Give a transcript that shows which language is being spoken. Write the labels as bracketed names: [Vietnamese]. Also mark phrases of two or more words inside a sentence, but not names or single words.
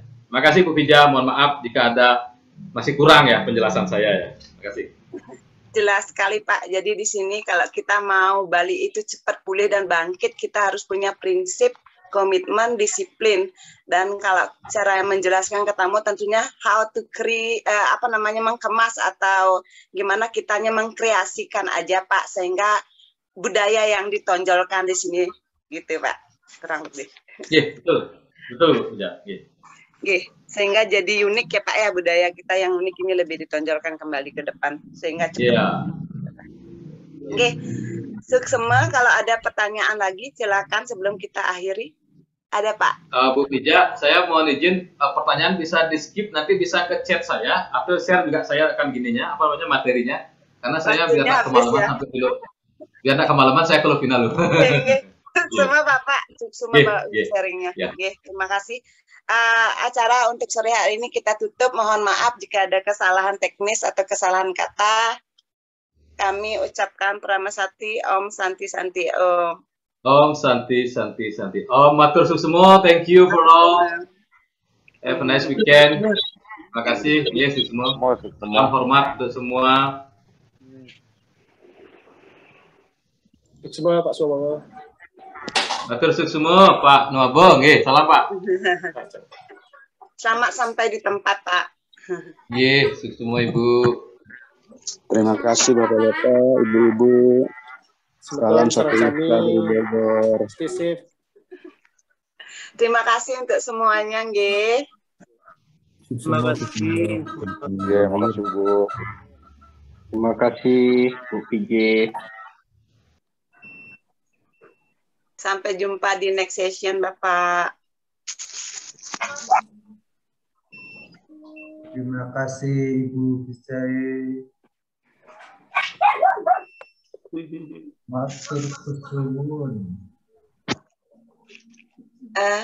[Indonesian] Terima kasih Bu Fija, mohon maaf jika ada masih kurang ya penjelasan saya ya. Terima kasih. Jelas sekali Pak. Jadi di sini kalau kita mau Bali itu cepat pulih dan bangkit, kita harus punya prinsip, komitmen, disiplin. Dan kalau cara menjelaskan ke tamu tentunya [English] how to [Indonesian] mengemas atau gimana kitanya mengkreasikan aja Pak, sehingga budaya yang ditonjolkan di sini gitu Pak. Kurang lebih. Iya, betul ya. Sehingga jadi unik ya Pak ya, budaya kita yang unik ini lebih ditonjolkan kembali ke depan sehingga cepat. Suksema, kalau ada pertanyaan lagi silakan sebelum kita akhiri. Ada Pak? Bu Fija, saya mohon izin pertanyaan bisa di skip, nanti bisa ke chat saya atau share juga saya akan gininya materinya, karena saya biar tak kemalaman sampai dulu. Biar tak kemalaman saya kalau final. Suksema Bapak, suksema Bapak sharingnya. Terima kasih. Acara untuk sore hari ini kita tutup. Mohon maaf jika ada kesalahan teknis atau kesalahan kata. Kami ucapkan [Sanskrit] Pramasati Om Santi Santi Om. Om Santi Santi Santi Om. [Balinese] Matur suksema. [English] Thank you for all. Have a nice weekend. [Indonesian] Terima kasih. Yes, semua. Salam hormat untuk semua. Semua Pak Suwono. [Balinese] Matur suksema Pak Nuabo. [Indonesian] Nggih, salam Pak. Selamat sampai di tempat Pak. [Balinese] Nggih, suksema Ibu. [Indonesian] Terima kasih Bapak-bapak, Ibu-ibu. Salam satu dari Bogor. Terima kasih untuk semuanya, nggih. Terima kasih. Terima kasih Bu. Terima kasih Bu PJ. Sampai jumpa di [English] next session, [Indonesian] Bapak. Terima kasih Ibu Bisai. [Javanese] Matur suwun.